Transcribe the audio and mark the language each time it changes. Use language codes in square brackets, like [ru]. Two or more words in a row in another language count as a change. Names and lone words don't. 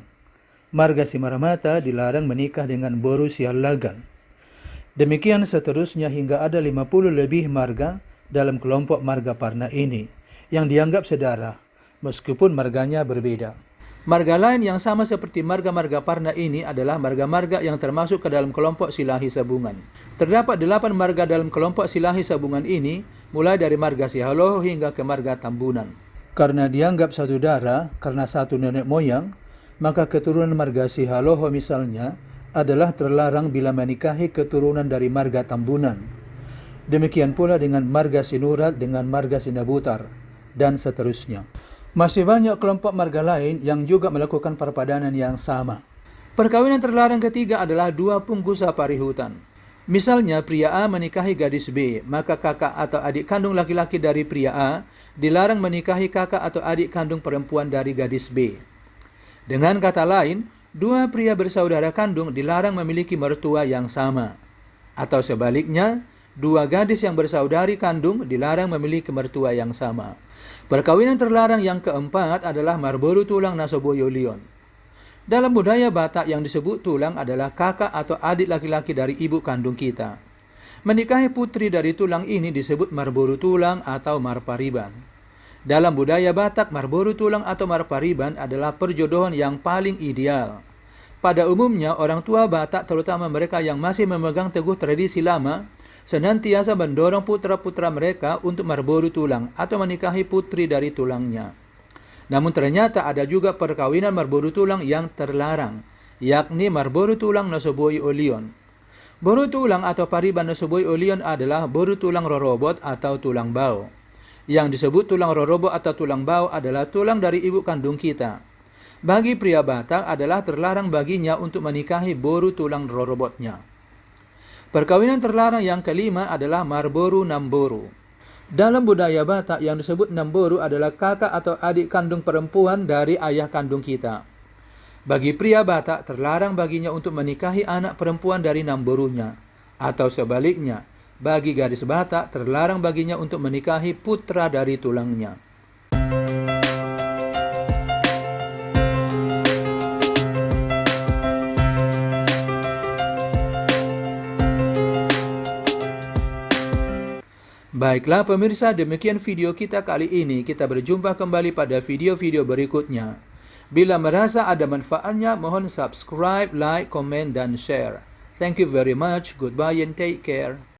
[id] Marga Simaramata dilarang menikah dengan Boru Sialagan. Demikian seterusnya hingga ada 50 lebih marga dalam kelompok marga Parna ini, yang dianggap sedara, meskipun marganya berbeda. Marga lain yang sama seperti marga-marga Parna ini adalah marga-marga yang termasuk ke dalam kelompok Silahi Sabungan. Terdapat 8 marga dalam kelompok Silahi Sabungan ini, mulai dari marga Sihaloho hingga ke marga Tambunan. Karena dianggap satu darah, karena satu nenek moyang, maka keturunan marga Sihaloho misalnya adalah terlarang bila menikahi keturunan dari marga Tambunan. Demikian pula dengan marga Sinurat dengan marga Sinabutar, dan seterusnya. Masih banyak kelompok marga lain yang juga melakukan perpadanan yang sama. Perkawinan terlarang ketiga adalah [bbc] dua punggusa parihutan. [id] Misalnya pria A menikahi gadis B, maka kakak atau adik kandung laki-laki dari pria A dilarang menikahi kakak atau adik kandung perempuan dari gadis B. Dengan kata lain, dua pria bersaudara kandung dilarang memiliki mertua yang sama. Atau sebaliknya, dua gadis yang bersaudari kandung dilarang memiliki mertua yang sama. Perkawinan terlarang yang keempat adalah [bbc] marboru tulang nasoboyo lion. [id] Dalam budaya Batak yang disebut tulang adalah kakak atau adik laki-laki dari ibu kandung kita. Menikahi putri dari tulang ini disebut [bbc] marboru tulang [id] atau marpariban. Dalam budaya Batak, [bbc] marboru tulang [id] atau marpariban adalah perjodohan yang paling ideal. Pada umumnya, orang tua Batak, terutama mereka yang masih memegang teguh tradisi lama, senantiasa mendorong putra-putra mereka untuk [bbc] marboru tulang [id] atau menikahi putri dari tulangnya. Namun ternyata ada juga perkawinan [bbc] marboru tulang [id] yang terlarang, yakni [bbc] marboru tulang nasoboy olion. Boru tulang [id] atau [bbc] pariban nasoboy olion [id] adalah [bbc] boru tulang rorobot [id] atau [bbc] tulang bau. [id] Yang disebut [bbc] tulang rorobot [id] atau [bbc] tulang bau [id] adalah tulang dari ibu kandung kita. Bagi pria Batak adalah terlarang baginya untuk menikahi [bbc] boru tulang rorobotnya. [id] Perkawinan terlarang yang kelima adalah [bbc] marboru namboru. [id] Dalam budaya Batak yang disebut Namburu adalah kakak atau adik kandung perempuan dari ayah kandung kita. Bagi pria Batak terlarang baginya untuk menikahi anak perempuan dari Namburunya. Atau sebaliknya, bagi gadis Batak terlarang baginya untuk menikahi putra dari tulangnya. Baiklah pemirsa, demikian video kita kali ini. Kita berjumpa kembali pada video-video berikutnya. Bila merasa ada manfaatnya, mohon [en] subscribe, like, [id] komen, dan share. [en] Thank you very much. Goodbye and take care.